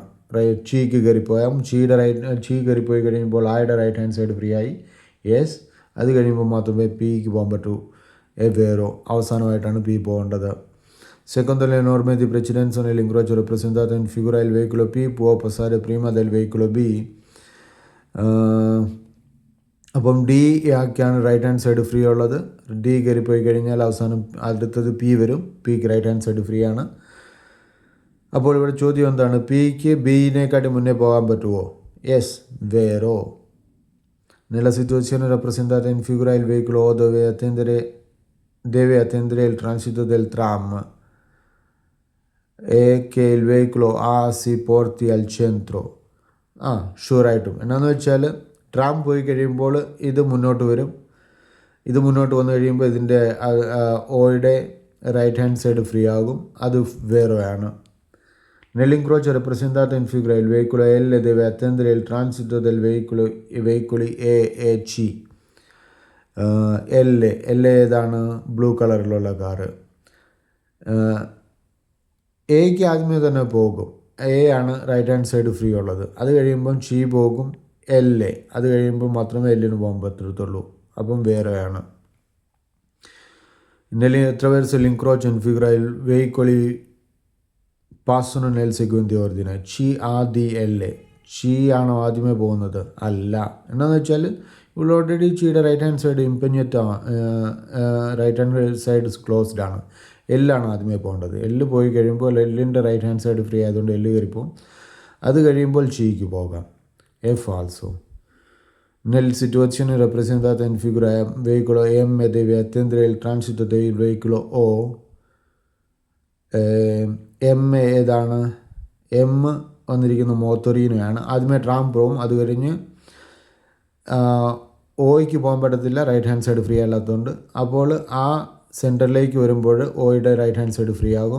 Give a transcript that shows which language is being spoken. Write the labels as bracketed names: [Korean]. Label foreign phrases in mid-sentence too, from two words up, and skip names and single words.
[Malayalam] ചിക്ക് കയറിപ്പോയാൽ ചി കയറിപ്പോയി കഴിയുമ്പോൾ ആയുടെ [English] right hand side free [Malayalam] ആയി. യെസ്. അത് കഴിയുമ്പോൾ മാത്രമേ പിക്ക് പോകാൻ പറ്റൂ. [Italian] è vero. [Malayalam] അവസാനമായിട്ടാണ് പി പോകേണ്ടത്. [Italian] Secondo le norme di precedenza nell'incrocio rappresentato in figura il veicolo P può passare prima del veicolo B. [Malayalam] അപ്പം ഡി ആക്കിയാണ് [English] right hand side free [Malayalam] ഉള്ളത്. ഡി കയറിപ്പോയി കഴിഞ്ഞാൽ അവസാനം അടുത്തത് പി വരും. പിക്ക് [English] right hand side free [Malayalam] ആണ്. അപ്പോൾ ഇവിടെ ചോദ്യം എന്താണ്? പിക്ക് ബിയിനെക്കാട്ടി മുന്നേ പോകാൻ പറ്റുമോ? യെസ്. വേറോ. [Italian] Nella situazione rappresentata in figura il veicolo O deve attendere il transito del tram e che il veicolo A si porti al centro. [Malayalam] ഷുവറായിട്ടും. എന്നാന്ന് വെച്ചാൽ ട്രാം പോയി കഴിയുമ്പോൾ ഇത് മുന്നോട്ട് വരും. ഇത് മുന്നോട്ട് വന്നു കഴിയുമ്പോൾ ഇതിൻ്റെ ഓയുടെ [English] right hand side free [Malayalam] ആകും. അത് വേറെയാണ്. [Italian] Nell'incrocio rappresentato in figura il veicolo L deve attendere il transito del veicoli E e C. [Malayalam] L ഏതാണ്? ബ്ലൂ കളറിലുള്ള കാറ്. എക്ക് ആദ്യമേ തന്നെ പോകും. എ ആണ് [English] right hand side free [Malayalam] ഉള്ളത്. അത് കഴിയുമ്പം ചി പോകും. അത് കഴിയുമ്പോൾ മാത്രമേ എല്ലിന് പോകാൻ പറ്റത്തുള്ളൂ. അപ്പം വേറെയാണ്. [Italian] Attraverso l'incrocio in figura i veicoli passano nel seguente ordine. C, A, [Malayalam] D, L. ചി ആണോ ആദ്യമേ പോകുന്നത്? അല്ല. എന്താണെന്ന് വെച്ചാൽ ഇവിടെ ഓൾറെഡി ചിയുടെ [English] right hand side [Malayalam] ഇമ്പഞ്ഞറ്റാണ്. [English] right hand side closed [Malayalam] ആണ്. എല്ലാണ് ആദ്യമേ പോകേണ്ടത്. എല്ല് പോയി കഴിയുമ്പോൾ എല്ലിൻ്റെ [English] right hand side free [Malayalam] ആയതുകൊണ്ട് എല്ല് കയറിപ്പോവും. അത് കഴിയുമ്പോൾ ചിക്ക് പോകാം. [Italian] è falso. Nella situazione rappresentata in figura veicolo M deve attendere il transito del veicolo O. [Malayalam] എം ഏതാണ്? എം വന്നിരിക്കുന്ന മോത്തോറീനയാണ്. ആദ്യമേ ട്രാം പോവും. അത് കഴിഞ്ഞ് ഓയ്ക്ക് പോകാൻ പറ്റത്തില്ല, [English] right hand side free [Malayalam] അല്ലാത്തതുകൊണ്ട്. അപ്പോൾ ആ സെൻറ്ററിലേക്ക് വരുമ്പോൾ ഓയുടെ [English] right hand side free [Malayalam] ആകും.